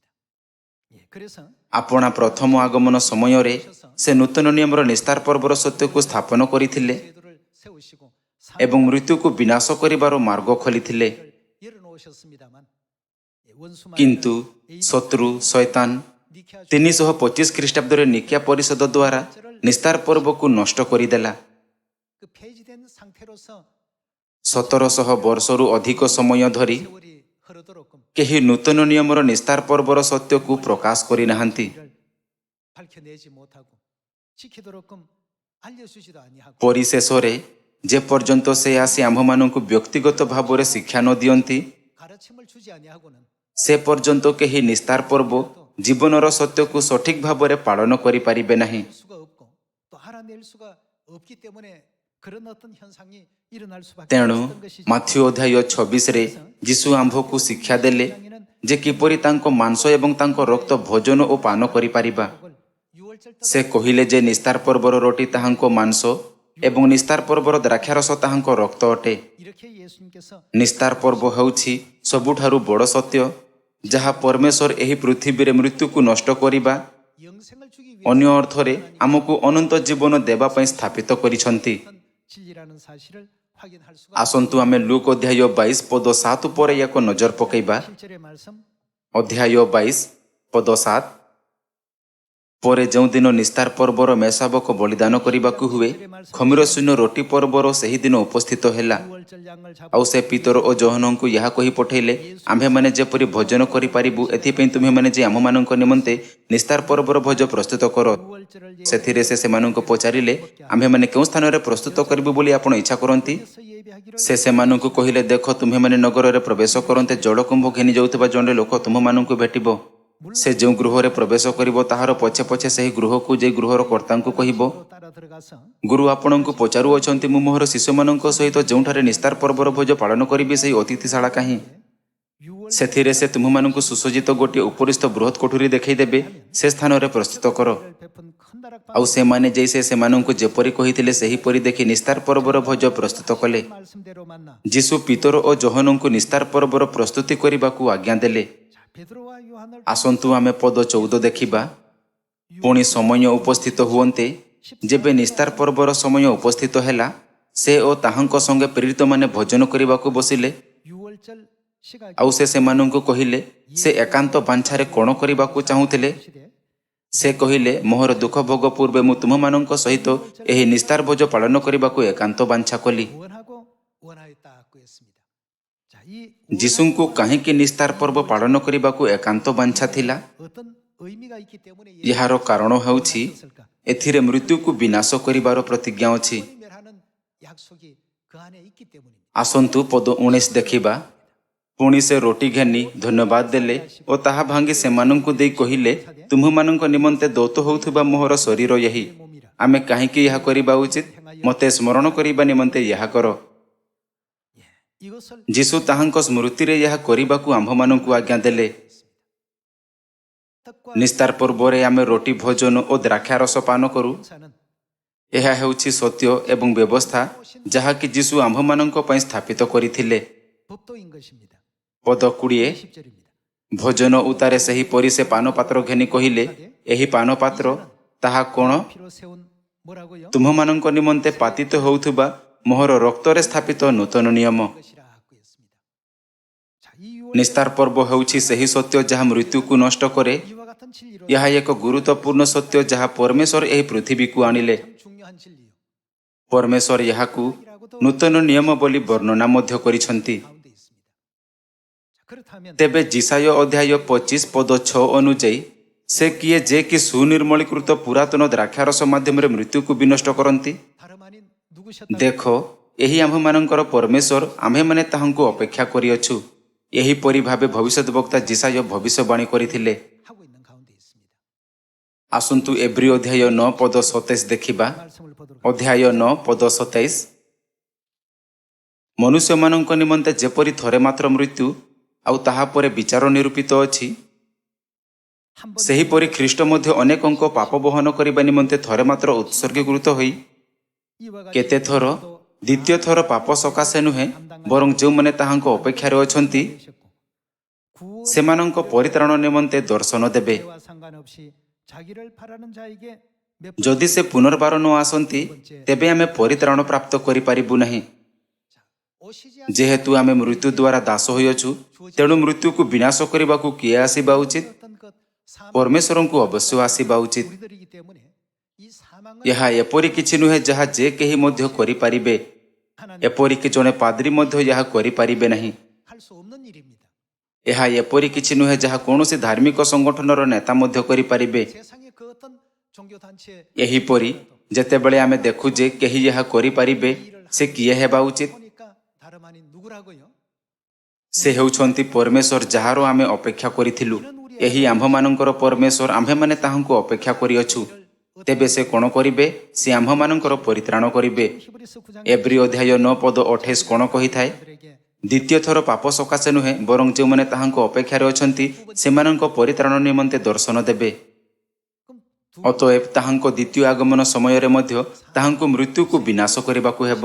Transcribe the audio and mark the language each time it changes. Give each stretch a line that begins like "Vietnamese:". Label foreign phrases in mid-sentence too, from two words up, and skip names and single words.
Korean: 예, 그래서
Odia: ଆପଣା ପ୍ରଥମ ଆଗମନ ସମୟରେ ସେ ନୂତନ ନିୟମର ନିସ୍ତାର ପର୍ବର ସତ୍ୟକୁ ସ୍ଥାପନ କରିଥିଲେ
Korean: 제도를 세우시고
Odia: ଏବଂ ମୃତ୍ୟୁକୁ ବିନାଶ କରିବାର ମାର୍ଗ ଖୋଲିଥିଲେ।
Korean: 사명을 열어놓으셨습니다만 예, 원수만
Odia: କିନ୍ତୁ ଶତ୍ରୁ ଶୈତାନ 니케아 325 ଖ୍ରୀଷ୍ଟାବ୍ଦରେ ନିକିଆ ପରିଷଦ ଦ୍ୱାରା ନିସ୍ତାର ପର୍ବକୁ ନଷ୍ଟ କରିଦେଲା।
Korean: 그 폐지된 상태로서
Odia: 1700 ବର୍ଷରୁ ଅଧିକ ସମୟ ଧରି
Korean: 세월이 흐르도록끔
Odia: କେହି ନୂତନ ନିୟମର ନିସ୍ତାର ପର୍ବର ସତ୍ୟକୁ ପ୍ରକାଶ କରିନାହାନ୍ତି।
Korean: 이를 밝혀내지 못하고 지키도록끔 알려주지도 아니하고
Odia: ପରିଶେଷରେ ଯେପର୍ଯ୍ୟନ୍ତ ସେ ଆସି ଆମ୍ଭମାନଙ୍କୁ ବ୍ୟକ୍ତିଗତ ଭାବରେ ଶିକ୍ଷା ନ ଦିଅନ୍ତି
Korean: 가르침을 주지 아니하고는
Odia: ସେ ପର୍ଯ୍ୟନ୍ତ କେହି ନିସ୍ତାର ପର୍ବ ଜୀବନର ସତ୍ୟକୁ ସଠିକ ଭାବରେ ପାଳନ କରିପାରିବେ ନାହିଁ।
Korean: 할 수가 없고 또 알아낼 수가 없기 때문에 그런 어떤 현상이 일어날 수밖에
Odia: ତେଣୁ
Korean: 없었던 것이죠.
Odia: ମାଥ୍ୟୁ ଅଧ୍ୟାୟ 26ରେ ଯୀଶୁ ଆମ୍ଭକୁ ଶିକ୍ଷା ଦେଲେ ଯେ କିପରି ତାଙ୍କ ମାଂସ ଏବଂ ତାଙ୍କ ରକ୍ତ ଭୋଜନ ଓ ପାନ କରିପାରିବା।
Korean: 그걸 유월절
Odia: ସେ କହିଲେ ଯେ ନିସ୍ତାର ପର୍ବର ରୋଟି ତାହାଙ୍କ ମାଂସ ଏବଂ ନିସ୍ତାର ପର୍ବର ଦ୍ରାକ୍ଷାରସ ତାହାଙ୍କ ରକ୍ତ ଅଟେ।
Korean: 이렇게 예수님께서
Odia: ନିସ୍ତାର ପର୍ବ ହେଉଛି ସବୁଠାରୁ ବଡ଼ ସତ୍ୟ, ଯାହା ପରମେଶ୍ୱର ଏହି ପୃଥିବୀରେ ମୃତ୍ୟୁକୁ ନଷ୍ଟ କରିବା,
Korean: 영생을 주기
Odia: ଅନ୍ୟ ଅର୍ଥରେ ଆମକୁ ଅନନ୍ତ ଜୀବନ ଦେବା ପାଇଁ ସ୍ଥାପିତ କରିଛନ୍ତି।
Korean: 위한 진리라는 사실을 확인할 수가
Odia: ଆସନ୍ତୁ ଆମେ ଲୁକ ଅଧ୍ୟାୟ 22 ପଦ 7 ଉପରେ ଏକ ନଜର ପକାଇବା।
Korean: 7절의 말씀
Odia: ଅଧ୍ୟାୟ 22 ପଦ 7। ପରେ ଯେଉଁଦିନ ନିସ୍ତାର ପର୍ବର ମେସାବକ ବଳିଦାନ କରିବାକୁ ହୁଏ, ଖମିର ଶୂନ୍ୟ ରୋଟି ପର୍ବର ସେହି ଦିନ ଉପସ୍ଥିତ ହେଲା।
Korean: 유월절 양을
Odia: ଆଉ
Korean: 잡아
Odia: ସେ ପିତର ଓ ଜୋହନଙ୍କୁ ଏହା କହି ପଠାଇଲେ, ଆମ୍ଭେମାନେ ଯେପରି ଭୋଜନ କରିପାରିବୁ ଏଥିପାଇଁ ତୁମ୍ଭେମାନେ ଯେ ଆମମାନଙ୍କ ନିମନ୍ତେ ନିସ୍ତାର ପର୍ବର ଭୋଜ ପ୍ରସ୍ତୁତ କର।
Korean: 유월절을
Odia: ସେଥିରେ ସେ ସେମାନଙ୍କୁ ପଚାରିଲେ, ଆମ୍ଭେମାନେ କେଉଁ ସ୍ଥାନରେ ପ୍ରସ୍ତୁତ କରିବୁ ବୋଲି ଆପଣ ଇଚ୍ଛା କରନ୍ତି?
Korean: 예수께서 예비하기를
Odia: ସେ ସେମାନଙ୍କୁ କହିଲେ, ଦେଖ ତୁମ୍ଭେମାନେ ନଗରରେ ପ୍ରବେଶ କରନ୍ତେ ଜଳକୁମ୍ଭ ଘେନି ଯାଉଥିବା ଜଣେ ଲୋକ ତୁମମାନଙ୍କୁ ଭେଟିବ। ସେ ଯେଉଁ ଗୃହରେ ପ୍ରବେଶ କରିବ ତାହାର ପଛେ ପଛେ ସେହି ଗୃହକୁ ଯେ ଗୃହର କର୍ତ୍ତାଙ୍କୁ କହିବ,
Korean: 따라 들어가서
Odia: ଗୁରୁ ଆପଣଙ୍କୁ ପଚାରୁଅଛନ୍ତି, ମୁଁ ମୋହର ଶିଷ୍ୟମାନଙ୍କ ସହିତ ଯେଉଁଠାରେ ନିସ୍ତାର ପର୍ବର ଭୋଜ ପାଳନ କରିବି ସେହି ଅତିଥିଶାଳା କାହିଁ?
Korean: 유월
Odia: ସେଥିରେ ସେ ତୁମମାନଙ୍କୁ ସୁସଜ୍ଜିତ ଗୋଟିଏ ଉପରିସ୍ଥ ବୃହତ୍ କୋଠରୀ ଦେଖାଇଦେବେ, ସେ ସ୍ଥାନରେ ପ୍ରସ୍ତୁତ କର।
Korean: 베푼 큰 다락방
Odia: ଆଉ ସେମାନେ ଯାଇ ସେ ସେମାନଙ୍କୁ ଯେପରି କହିଥିଲେ ସେହିପରି ଦେଖି ନିସ୍ତାର ପର୍ବର ଭୋଜ ପ୍ରସ୍ତୁତ କଲେ।
Korean: 말씀대로 만나
Odia: ଯୀଶୁ ପିତର ଓ ଜୋହନଙ୍କୁ ନିସ୍ତାର ପର୍ବର ପ୍ରସ୍ତୁତି କରିବାକୁ ଆଜ୍ଞା ଦେଲେ।
Korean: 자, 베드로와 요한을
Odia: ଆସନ୍ତୁ ଆମେ ପଦ 14 ଦେଖିବା। ପୁଣି ସମୟ ଉପସ୍ଥିତ ହୁଅନ୍ତେ, ଯେବେ ନିସ୍ତାର ପର୍ବର ସମୟ ଉପସ୍ଥିତ ହେଲା, ସେ ଓ ତାହାଙ୍କ ସଙ୍ଗେ ପ୍ରେରିତମାନେ ଭୋଜନ କରିବାକୁ ବସିଲେ।
Korean: 유월절 시각
Odia: ଆଉ ସେ ସେମାନଙ୍କୁ କହିଲେ, ସେ ଏକାନ୍ତ ବାଞ୍ଛାରେ କ'ଣ କରିବାକୁ ଚାହୁଁଥିଲେ?
Korean: 시대
Odia: ସେ କହିଲେ, ମୋହର ଦୁଃଖ ଭୋଗ ପୂର୍ବେ ମୁଁ ତୁମମାନଙ୍କ ସହିତ ଏହି ନିସ୍ତାର ଭୋଜ ପାଳନ କରିବାକୁ ଏକାନ୍ତ ବାଞ୍ଛା କଲି।
Korean: 원하고 원하였다고 했습니다. 자, 이
Odia: ଯୀଶୁଙ୍କୁ କାହିଁକି ନିସ୍ତାର ପର୍ବ ପାଳନ କରିବାକୁ ଏକାନ୍ତ ବାଞ୍ଛା ଥିଲା?
Korean: 어떤 의미가 있기 때문에
Odia: ଏହାର କାରଣ ହେଉଛି
Korean: 원하셨을까?
Odia: ଏଥିରେ ମୃତ୍ୟୁକୁ ବିନାଶ କରିବାର ପ୍ରତିଜ୍ଞା ଅଛି।
Korean: 영원히 멸하는 약속이 그 안에 있기 때문입니다.
Odia: ଆସନ୍ତୁ ପଦ 19 ଦେଖିବା। ପୁଣି ସେ ରୋଟି ଘେନି ଧନ୍ୟବାଦ ଦେଲେ ଓ ତାହା ଭାଙ୍ଗି ସେମାନଙ୍କୁ ଦେଇ କହିଲେ, ତୁମ୍ଭମାନଙ୍କ ନିମନ୍ତେ ଦୌତ ହେଉଥିବା ମୋହର ଶରୀର ଏହି। ଆମେ କାହିଁକି ଏହା କରିବା ଉଚିତ? ମୋତେ ସ୍ମରଣ କରିବା ନିମନ୍ତେ ଏହା କର।
Korean: 이것을
Odia: ଯୀଶୁ ତାହାଙ୍କ ସ୍ମୃତିରେ ଏହା କରିବାକୁ ଆମ୍ଭମାନଙ୍କୁ ଆଜ୍ଞା ଦେଲେ।
Korean: 떡과
Odia: ନିସ୍ତାର ପର୍ବରେ ଆମେ ରୋଟି ଭୋଜନ ଓ ଦ୍ରାକ୍ଷାରସ ପାନ କରୁ।
Korean: 행사는
Odia: ଏହା ହେଉଛି ସତ୍ୟ ଏବଂ ବ୍ୟବସ୍ଥା ଯାହାକି ଯୀଶୁ ଆମ୍ଭମାନଙ୍କ ପାଇଁ ସ୍ଥାପିତ କରିଥିଲେ।
Korean: 법도인 것입니다.
Odia: ପଦ 20
Korean: 10절입니다.
Odia: ଭୋଜନ ଉତ୍ତାରେ ସେହିପରି ସେ ପାନପାତ୍ର ଘେନି କହିଲେ, ଏହି ପାନପାତ୍ର ତାହା କ'ଣ?
Korean: 피로 세운 뭐라고요?
Odia: ତୁମ୍ଭମାନଙ୍କ ନିମନ୍ତେ ପାତିତ ହେଉଥିବା ମୋହର ରକ୍ତରେ ସ୍ଥାପିତ ନୂତନ ନିୟମ।
Korean: 것이라고 했습니다. 자, 이
Odia: ନିସ୍ତାର ପର୍ବ ହେଉଛି ସେହି ସତ୍ୟ ଯାହା ମୃତ୍ୟୁକୁ ନଷ୍ଟ କରେ।
Korean: 이와 같은 진리로
Odia: ଏହା ଏକ ଗୁରୁତ୍ୱପୂର୍ଣ୍ଣ ସତ୍ୟ ଯାହା ପରମେଶ୍ୱର ଏହି ପୃଥିବୀକୁ ଆଣିଲେ।
Korean: 참 중요한 진리요.
Odia: ପରମେଶ୍ୱର ଏହାକୁ ନୂତନ ନିୟମ ବୋଲି ବର୍ଣ୍ଣନା ମଧ୍ୟ କରିଛନ୍ତି।
Korean: 가운데 있습니다. 자, 그렇다면
Odia: ତେବେ ଯିଶାୟ ଅଧ୍ୟାୟ 25 ପଦ 6 ଅନୁଯାୟୀ ସେ କିଏ ଯେ କି ସୁନିର୍ମଳୀକୃତ ପୁରାତନ ଦ୍ରାକ୍ଷାରସ ମାଧ୍ୟମରେ ମୃତ୍ୟୁକୁ ବିନଷ୍ଟ କରନ୍ତି?
Korean: 다름 아닌 누구셨다고
Odia: ଦେଖ, ଏହି ଆମ୍ଭମାନଙ୍କର ପରମେଶ୍ୱର, ଆମ୍ଭେମାନେ ତାହାଙ୍କୁ ଅପେକ୍ଷା କରିଅଛୁ। ଏହିପରି ଭାବେ ଭବିଷ୍ୟତ ବକ୍ତା ଯିଶାୟ ଭବିଷ୍ୟବାଣୀ କରିଥିଲେ।
Korean: 하고 있는 가운데 있습니다.
Odia: ଆସନ୍ତୁ ଏବ୍ରୀ ଅଧ୍ୟାୟ 9 ପଦ 27 ଦେଖିବା।
Korean: 말씀을 보도록
Odia: ଅଧ୍ୟାୟ 9 ପଦ 27 ମନୁଷ୍ୟମାନଙ୍କ ନିମନ୍ତେ ଯେପରି ଥରେ ମାତ୍ର ମୃତ୍ୟୁ ଆଉ ତାହା ପରେ ବିଚାର ନିରୂପିତ ଅଛି,
Korean: 한 번
Odia: ସେହିପରି ଖ୍ରୀଷ୍ଟ ମଧ୍ୟ ଅନେକଙ୍କ ପାପ ବହନ କରିବା ନିମନ୍ତେ ଥରେ ମାତ୍ର ଉତ୍ସର୍ଗୀକୃତ ହୋଇ
Korean: 이와 같이
Odia: କେତେ ଥର, ଦ୍ୱିତୀୟ ଥର ପାପ ସକାଶେ ନୁହେଁ, ବରଂ ଯେଉଁମାନେ ତାହାଙ୍କ ଅପେକ୍ଷାରେ ଅଛନ୍ତି
Korean: 구원
Odia: ସେମାନଙ୍କ ପରିତ୍ରାଣ ନିମନ୍ତେ ଦର୍ଶନ ଦେବେ।
Korean: 와 상관없이 자기를 바라는 자에게 몇
Odia: ଯଦି ସେ ପୁନର୍ବାର ନ ଆସନ୍ତି, ତେବେ ଆମେ ପରିତ୍ରାଣ ପ୍ରାପ୍ତ କରିପାରିବୁ ନାହିଁ।
Korean: 오시지
Odia: ଯେହେତୁ ଆମେ ମୃତ୍ୟୁ ଦ୍ୱାରା ଦାସ ହୋଇଅଛୁ, ତେଣୁ ମୃତ୍ୟୁକୁ ବିନାଶ କରିବାକୁ କିଏ ଆସିବା ଉଚିତ?
Korean: 않았던 것 사망
Odia: ପରମେଶ୍ୱରଙ୍କୁ ଅବଶ୍ୟ ଆସିବା ଉଚିତ।
Korean: 우리들이기 때문에 이 사망은
Odia: ଏହା ଏପରି କିଛି ନୁହେଁ ଯାହା ଯେ କେହି ମଧ୍ୟ କରିପାରିବେ।
Korean: 하나님
Odia: ଏପରିକି ଜଣେ ପାଦ୍ରୀ ମଧ୍ୟ ଏହା କରିପାରିବେ ନାହିଁ।
Korean: 할 수 없는 일입니다.
Odia: ଏହା ଏପରି କିଛି ନୁହେଁ ଯାହା କୌଣସି ଧାର୍ମିକ ସଂଗଠନର ନେତା ମଧ୍ୟ କରିପାରିବେ।
Korean: 세상의 그 어떤 종교 단체
Odia: ଏହିପରି ଯେତେବେଳେ ଆମେ ଦେଖୁ ଯେ କେହି ଏହା କରିପାରିବେ, ସେ କିଏ ହେବା ଉଚିତ?
Korean: 보니까 다름 아닌 누구라고요?
Odia: ସେ ହେଉଛନ୍ତି ପରମେଶ୍ୱର, ଯାହାର ଆମେ ଅପେକ୍ଷା କରିଥିଲୁ। ଏହି ଆମ୍ଭମାନଙ୍କର ପରମେଶ୍ୱର, ଆମ୍ଭେମାନେ ତାହାଙ୍କୁ ଅପେକ୍ଷା କରିଅଛୁ। ତେବେ ସେ କ'ଣ କରିବେ? ସେ ଆମ୍ଭମାନଙ୍କର ପରିତ୍ରାଣ କରିବେ।
Korean: 히브리서 9장
Odia: ଏବ୍ରୀ ଅଧ୍ୟାୟ 9 ପଦ 28 କ'ଣ କହିଥାଏ?
Korean: 들에게
Odia: ଦ୍ୱିତୀୟ ଥର ପାପ ସକାଶେ ନୁହେଁ, ବରଂ ଯେଉଁମାନେ ତାହାଙ୍କ ଅପେକ୍ଷାରେ ଅଛନ୍ତି ସେମାନଙ୍କ ପରିତ୍ରାଣ ନିମନ୍ତେ ଦର୍ଶନ ଦେବେ।
Korean: 그럼 두
Odia: ଅତଏବ ତାହାଙ୍କ ଦ୍ୱିତୀୟ ଆଗମନ ସମୟରେ ମଧ୍ୟ ତାହାଙ୍କୁ ମୃତ୍ୟୁକୁ ବିନାଶ କରିବାକୁ ହେବ।